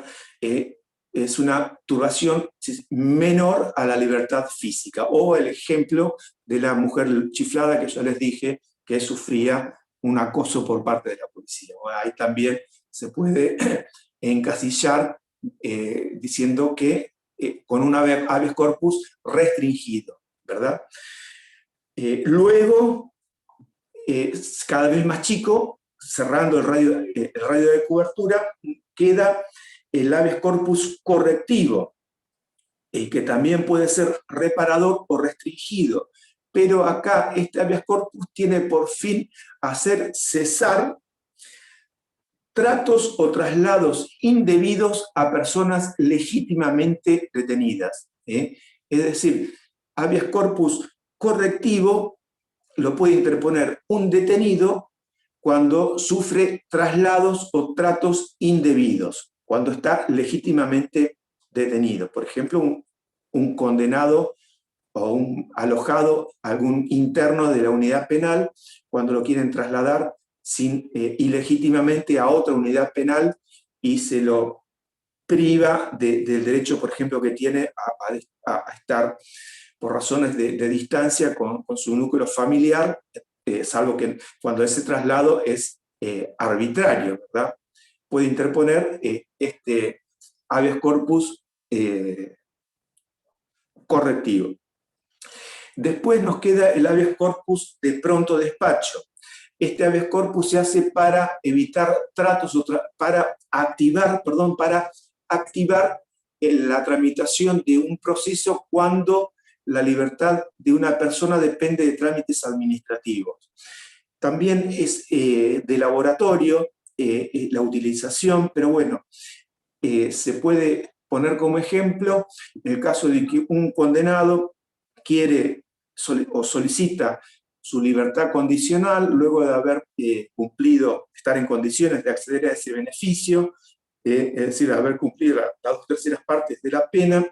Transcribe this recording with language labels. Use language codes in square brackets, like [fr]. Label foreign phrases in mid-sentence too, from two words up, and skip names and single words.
[es] Es una turbación menor a la libertad física, o el ejemplo de la mujer chiflada que yo les dije que sufría un acoso por parte de la policía. Bueno, ahí también se puede encasillar diciendo que con un [la] habeas corpus [es] restringido, ¿verdad? Luego, cada vez más chico, cerrando el radio de cobertura, queda el [la] habeas corpus [es] correctivo, que también puede ser reparador o restringido, pero acá este [la] habeas corpus [es] tiene por fin hacer cesar tratos o traslados indebidos a personas legítimamente detenidas. Es decir, [la] habeas corpus [es] correctivo lo puede interponer un detenido cuando sufre traslados o tratos indebidos, cuando está legítimamente detenido. Por ejemplo, un condenado o un alojado, algún interno de la unidad penal, cuando lo quieren trasladar ilegítimamente a otra unidad penal y se lo priva del derecho, por ejemplo, que tiene a estar por razones de distancia con su núcleo familiar, salvo que cuando ese traslado es arbitrario, ¿verdad? Puede interponer este [la] habeas corpus [es] correctivo. Después nos queda el [la] habeas corpus [es] de pronto despacho. Este [la] habeas corpus [es] se hace para evitar tratos, para activar la tramitación de un proceso cuando la libertad de una persona depende de trámites administrativos. También es de laboratorio la utilización, pero bueno, se puede poner como ejemplo el caso de que un condenado quiere o solicita su libertad condicional luego de haber estar en condiciones de acceder a ese beneficio, es decir, haber cumplido las 2/3 partes de la pena.